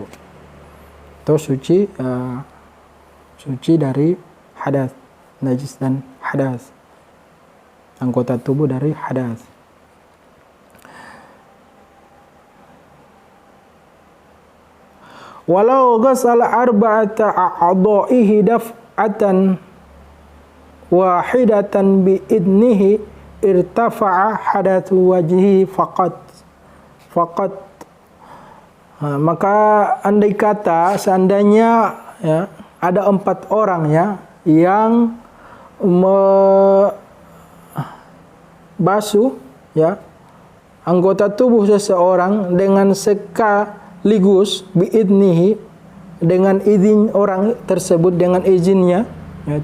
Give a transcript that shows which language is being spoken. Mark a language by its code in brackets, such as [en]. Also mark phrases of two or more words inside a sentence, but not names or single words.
[id] Atau suci dari hadas, najis dan hadas, anggota tubuh dari hadas. [ar] ولو غسل أربعة أعضائه دفعة واحدة بإذنه ارتفع حدث وجهه فقط. [id] Maka andai kata seandainya ya, ada 4 orang ya yang basuh ya anggota tubuh seseorang dengan sekaligus, biidnihi, dengan izin orang tersebut, dengan izinnya ya.